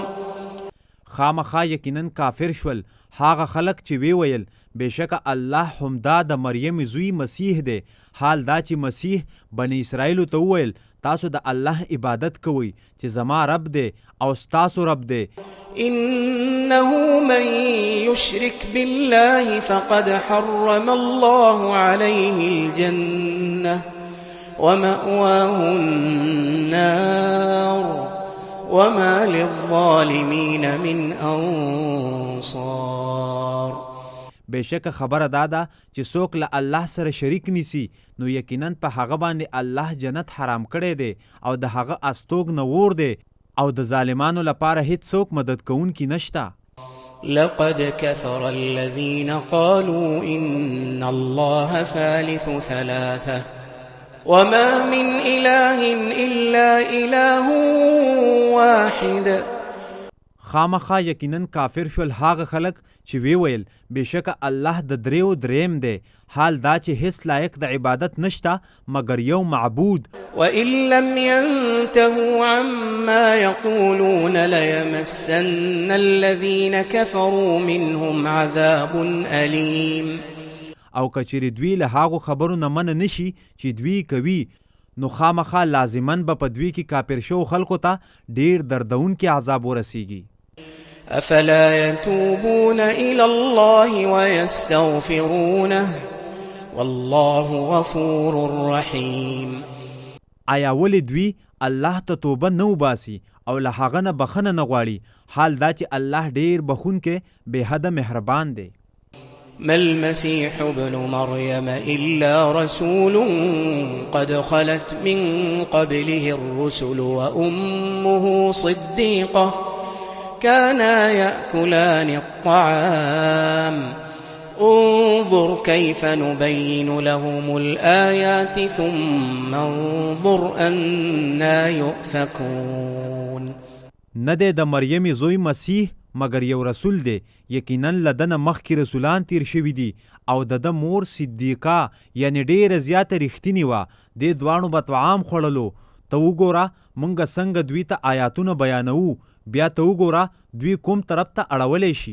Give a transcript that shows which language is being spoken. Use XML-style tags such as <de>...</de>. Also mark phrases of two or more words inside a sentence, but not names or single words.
<ps>خامخا یقینا کافر شول هغه خلک چې وی ویل بېشکه الله همدا د مریم زوی مسیح دی حال دا چې مسیح بني اسرائیلو ته وویل تاسو د الله عبادت کوئ چې زما رب دی او ستاسو رب دی.</ps> <ar>إنه من يشرك بالله فقد حرم الله عليه الجنة ومأواه النار وما للظالمين من أنصار.</ar> <ps>بېشکه خبره دا ده چې څوک له الله سره شریک نیسي نو یقینا په هغه باندې الله جنت حرام کړی دی او د هغه استوګنه اور دی او د ظالمانو لپاره هیڅ څوک مدد کوونکی نشته.</ps> <ar>لقد كفر الذين قالوا إن الله ثالث ثلاثة وما من إله إلا إله واحد.</ar> <ps>خامخا یقینا کافر شول هغه خلک چې وی ویل بېشکه الله د دریو دریم دی حال دا چې هیڅ لایق د عبادت نشته مگر یو معبود.</ps> <ar>وإن لم ينتهوا عما يقولون ليمسن الذين كفروا منهم عذاب أليم.</ar> <ps>او کچری دوی له هغو خبرو نه منع نشي چې دوی کوي نو خامخا لازمن به په دوی کې کافر شو خلکو ته ډیر دردونکي عذاب ورسیږي.</ps> <ar>أفلا يتوبون إلى الله ويستغفرونه والله غفور رحيم.</ar> <ps>آیا ولې دوی الله ته توبه نه وباسي او له هغه نه بخنه نه غواړي، حال دا چې الله ډیر بخونکی بې حده مهربان دی.</ps> <ar>ما المسيح ابن مريم إلا رسول قد خلت من قبله الرسل وأمه صديقة كانا يأكلان الطعام انظر كيف نبين لهم الآيات ثم انظر أنا يؤفكون.</ar> <ps>نه دی د مریم زوی مسیح مگر یو رسول دی، یقینا لدنه مخکې رسولان تیر شوي دي او د ده مور صدیقه یعنی ډیره زیاته رښتینې وه، دې دواړو به طعام خوړلو. ته وګوره موږ څنګه دوی ته آیاتونه بیانوو، بیا ته وګوره دوی کوم طرف ته اړولی شي.</ps>